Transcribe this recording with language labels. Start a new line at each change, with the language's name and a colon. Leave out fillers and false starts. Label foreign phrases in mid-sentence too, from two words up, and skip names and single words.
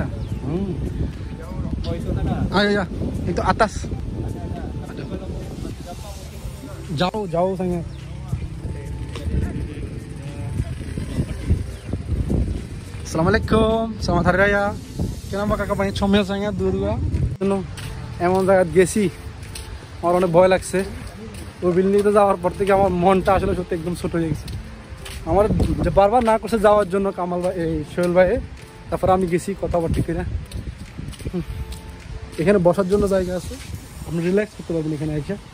Malay: Oh itu sana. Ya ya. Itu atas. Ada. Jauh sangat. Assalamualaikum, selamat hari raya. Kenapa kakak banyak comel sangat dua-dua?
Bangla: এমন জায়গা গেছি, আমার অনেক ভয় লাগছে। ওই বিল্ডিংতে যাওয়ার পর থেকে আমার মনটা আসলে সত্যি একদম ছোট হয়ে গেছে। আমার যে বারবার না করছে যাওয়ার জন্য কামাল ভাই, এই সোহেল ভাই, তারপর আমি গেছি কথাবার্তা কিনা। এখানে বসার জন্য জায়গা আছে, আপনি রিল্যাক্স করতে পারবেন এখানে এসে।